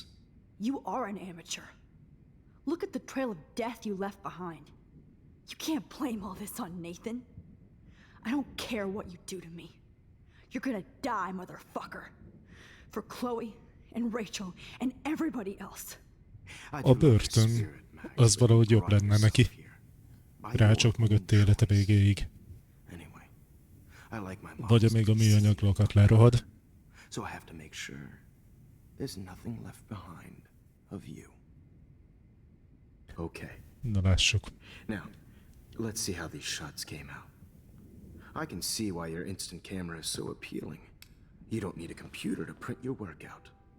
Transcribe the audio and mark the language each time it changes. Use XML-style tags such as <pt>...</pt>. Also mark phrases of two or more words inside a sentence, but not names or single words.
<en>You are an amateur. Look at the trail of death you left behind. You can't blame all this on Nathan. I don't care what you do to me. You're gonna die, motherfucker. For Chloe and Rachel and everybody else.</en> <hu>A börtön, az valahogy jobb lenne neki. Rácsok mögött élete végéig. Vagy amíg a műanyag lakat lerohad.</hu> <en>So I have to make sure there's nothing left behind of you. Okay.</en> <hu>Na lássuk.</hu> <en>Now, let's see how these shots came out. I can see why your instant camera is so appealing. You don't need a computer to print your work out.</en>